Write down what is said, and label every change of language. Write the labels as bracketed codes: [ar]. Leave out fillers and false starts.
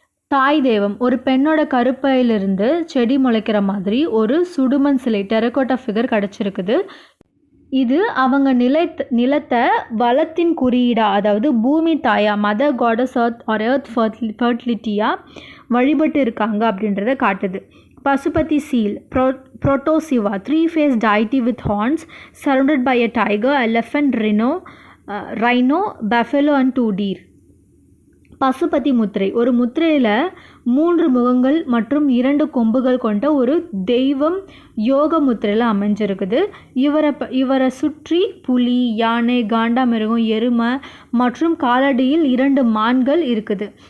[ta] தாய் தெய்வம், ஒரு பெண்ணோட கருப்பையிலிருந்து செடி முளைக்கிற மாதிரி ஒரு சுடுமண் சிலை, டெரகோட்டா ஃபிகர் கிடச்சிருக்குது. இது அவங்க நிலத்தை வளத்தின் குறியீடா, அதாவது பூமி தாயா, [en] mother goddess earth ஃபர்டிலிட்டியாக [ta] வழிபட்டு இருக்காங்க அப்படின்றத காட்டுது. [en] Pasupati seal, Protosiva, three-faced deity with horns, surrounded by a tiger, elephant, rhino, buffalo and 2 deer. [ta] Pasupathi முத்திரை, ஒரு முத்திரையில் 3 முகங்கள் மற்றும் 2 கொம்புகள் கொண்ட ஒரு தெய்வம் யோக முத்திரையில் அமைஞ்சிருக்குது. இவரை சுற்றி புலி, யானை, காண்டாமிருகம், எருமை மற்றும் காலடியில் 2 மான்கள் இருக்குது.